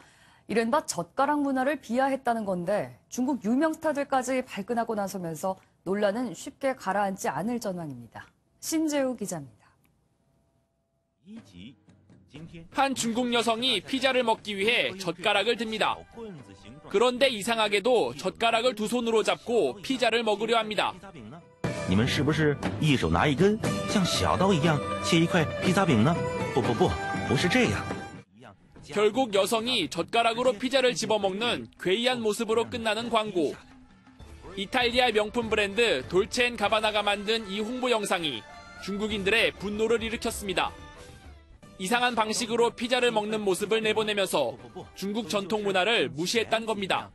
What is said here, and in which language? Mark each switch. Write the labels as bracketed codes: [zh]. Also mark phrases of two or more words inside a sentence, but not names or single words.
[ko] 이른바 젓가락 문화를 비하했다는 건데 중국 유명 스타들까지 발끈하고 나서면서 논란은 쉽게 가라앉지 않을 전망입니다. 신재우 기자입니다. 한 중국 여성이 피자를 먹기 위해 젓가락을 듭니다. 그런데 이상하게도 젓가락을 두 손으로 잡고 피자를 먹으려 합니다. [zh] 你们是不是一手拿一根像小刀一样切一块披萨饼呢？不是这样。 [ko] 결국 여성이 젓가락으로 피자를 집어먹는 괴이한 모습으로 끝나는 광고. 이탈리아 명품 브랜드 돌체앤가바나가 만든 이 홍보 영상이 중국인들의 분노를 일으켰습니다. 이상한 방식으로 피자를 먹는 모습을 내보내면서 중국 전통 문화를 무시했단 겁니다.